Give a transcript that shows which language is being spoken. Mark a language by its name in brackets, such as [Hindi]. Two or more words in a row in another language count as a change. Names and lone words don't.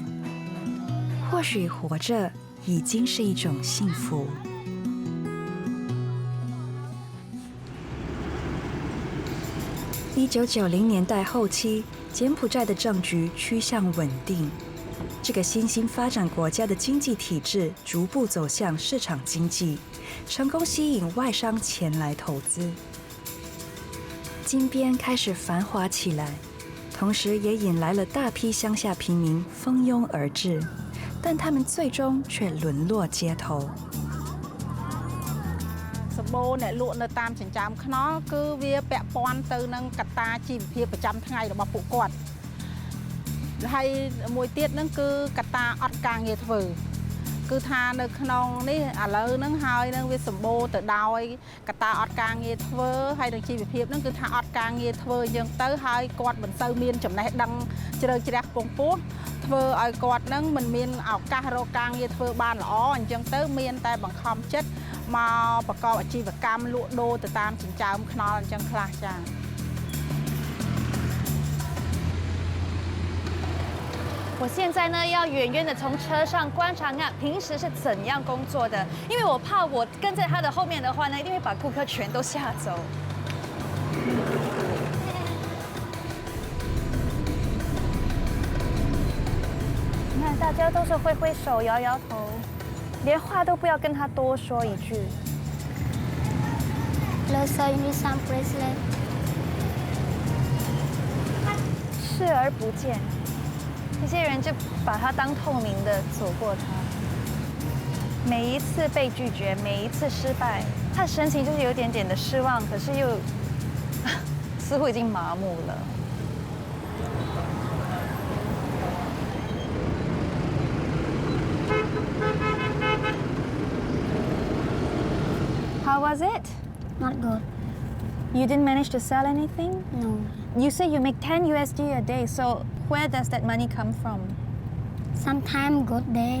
[Chinese] 或许活着已经是一种幸福。1990年代后期，柬埔寨的政局趋向稳定，这个新兴发展国家的经济体制逐步走向市场经济，成功吸引外商前来投资。金边开始繁华起来，同时也引来了大批乡下平民蜂拥而至，但他们最终却沦落街头。 [Khmer] សម្បូរអ្នកលក់នៅតាមចិញ្ចើមថ្នល់គឺវាពាក់ព័ន្ធទៅនឹងកត្តាជីវភាពប្រចាំថ្ងៃរបស់ពួកគាត់ ហើយមួយទៀតហ្នឹងគឺកត្តាអត់ការងារធ្វើគឺថានៅក្នុងនេះឥឡូវហ្នឹងហើយនឹងវាសម្បូរទៅដោយកត្តាអត់ការងារធ្វើហើយនឹងជីវភាពហ្នឹងគឺថាអត់ការងារធ្វើអញ្ចឹងទៅហើយគាត់មិនសូវមានចំណេះដឹងជ្រៅជ្រះខ្ពង់ខ្ពស់ធ្វើឲ្យគាត់ហ្នឹងមិនមានឱកាសរកការងារធ្វើបានល្អអញ្ចឹងទៅមានតែបង្ខំចិត្តមកប្រកបអាជីវកម្មលក់ដូរទៅតាមចិញ្ចើមថ្នល់អញ្ចឹងខ្លះចា៎ [Chinese] 我现在呢要远远的从车上观察那平时是怎样工作的，因为我怕我跟在他的后面的话呢，一定会把顾客全都吓走。你看，大家都是挥挥手、摇摇头，连话都不要跟他多说一句。 [English] Let's say you need some bracelet. [Chinese] 视而不见，这些人就把它当透明的走过它。每一次被拒绝，每一次失败，他的神情就是有点点的失望，可是又似乎已经麻木了。 [English] How was it? Not good. You didn't manage to sell anything? No. You say you make 10 USD a day, so where does that money come from? Sometimes good day.